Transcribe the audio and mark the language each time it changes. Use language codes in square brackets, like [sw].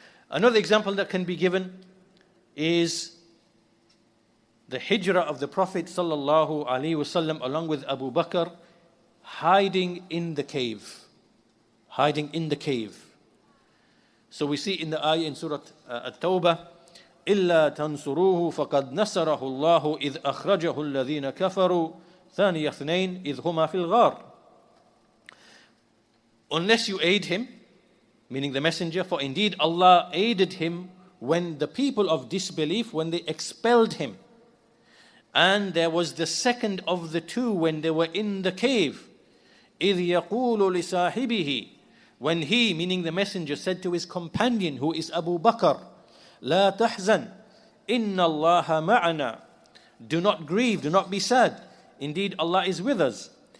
[en] Another example that can be given is the hijrah of the Prophet sallallahu alaihi wasallam along with Abu Bakr, hiding in the cave. Hiding in the cave. So we see in the ayah in Surah At-Tawbah, [ar] إِلَّا تَنْصُرُوهُ فَقَدْ نَصَرَهُ اللَّهُ إِذْ أَخْرَجَهُ الَّذِينَ كَفَرُوا ثَانِيَ اثْنَيْنِ إِذْ هُمَا فِي الْغَارِ. [en] Unless you aid him, meaning the messenger, for indeed Allah aided him when the people of disbelief, when they expelled him. And there was the second of the two when they were in the cave. [ar] إِذْ يَقُولُ لِصَاحِبِهِ, [en] when he, meaning the messenger, said to his companion, who is Abu Bakr, [ar] لَا تَحْزَنْ إِنَّ اللَّهَ مَعَنَا, [en] do not grieve, do not be sad, indeed Allah is with us.